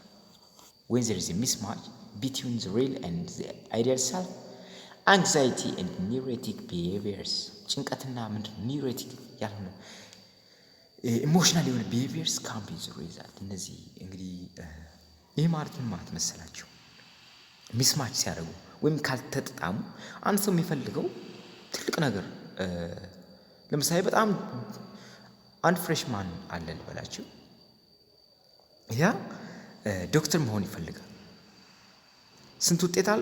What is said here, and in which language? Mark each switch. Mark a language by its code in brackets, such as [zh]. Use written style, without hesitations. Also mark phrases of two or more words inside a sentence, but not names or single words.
[en] between the real and the ideal self, anxiety and neurotic behaviors [am] ጭንቀትና ምንድን ነው neurotic ያልሆነ ኢሞሽናል የሆነ [en] behaviors can be the result። [am] እነዚህ እንግዲህ ይህ ማለት ምን ማለት መሰላችሁ? ሚስማች ሲያደርጉ ወይም ካልተጣጣሙ አንድ ሰው የሚፈልገው ትልቅ ነገር ለምሳሌ በጣም አንድ ፍሬሽማን አለ ልበላችሁ፣ ያ ዶክተር መሆን ይፈልጋል። ስንት ውጤት አለው?